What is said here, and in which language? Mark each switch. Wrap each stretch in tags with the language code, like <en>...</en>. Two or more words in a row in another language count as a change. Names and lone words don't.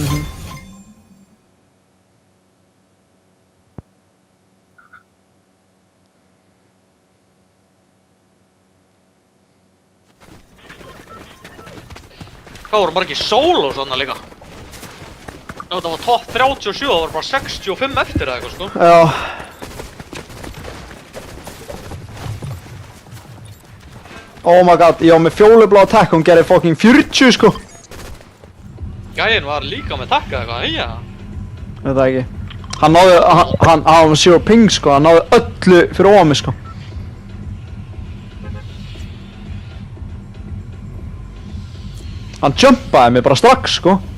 <is>Hvað voru margir solo svona líka? Ef þetta var top 37, það voru bara 65 eftir eða eitthvað, sko. Já.</is> <en>Oh my god,</en> <is>ég var með fjólublá attack, hún gerði fucking 40 sko. Gæinn var líka með takka eða eitthvað, heia. Veit það ekki. Hann náði, hann var 0 ping sko, hann náði öllu fyrir ofan mig sko. Hann jumpaði mig bara strax sko.</is>